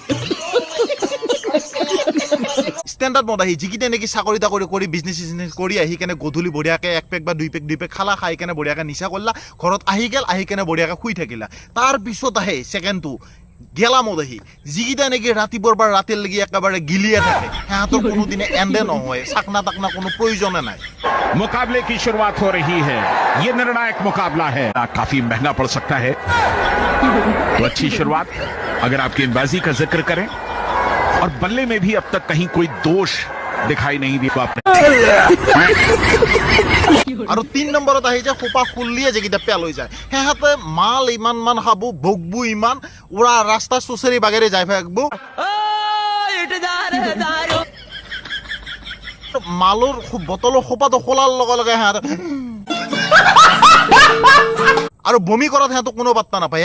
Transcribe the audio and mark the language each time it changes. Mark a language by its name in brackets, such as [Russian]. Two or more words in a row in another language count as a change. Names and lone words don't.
[Assamese] ষ্টেণ্ডাৰ্ড মদাহী যিকেইটা নেকি চাকৰি তাকৰি কৰি বিজনেছ কৰি আহি কেনে গধূলি বঢ়িয়াকৈ 1 পেক বা 2 পেক খালা, খাই কেনে বঢ়িয়াকৈ নিচা কৰিলা, ঘৰত আহি কেনে বঢ়িয়াকৈ শুই থাকিলা। তাৰপিছত আহে ছেকেণ্ডটো গেলা মদাহী, যিকেইটা নেকি ৰাতিপুৱাৰ পৰা ৰাতিলৈকে একেবাৰে গিলিয়ে থাকে, সিহঁতৰ কোনোদিনে এণ্ডে নহয়, চাকনা তাকনা কোনো প্ৰয়োজনে নাই। [Hindi] मुकाबले की शुरुआत हो रही है। ये निर्णायक मुकाबला है, काफी महंगा पड़ सकता है। तो अच्छी शुरुआत अगर आप गेंदबाजी का जिक्र करें और बल्ले में भी अब तक कहीं कोई दोष दिखाई नहीं दिया आपने। [Assamese] আৰু 3 নম্বৰত আহি যে খোপা খুলিয়ে যিকেইটা পেল হৈ যায়, সিহঁতে মাল ইমান খাব, বগবু ইমান, ওরা ৰাস্তা চুচৰি বাগেৰে যাই থাকিব, মালৰ বটলৰ খোপাটো খোলাৰ লগে লগে সিহঁতে আৰু বমি কৰাত সিহঁতক কোনো পাত্তা নাপায়।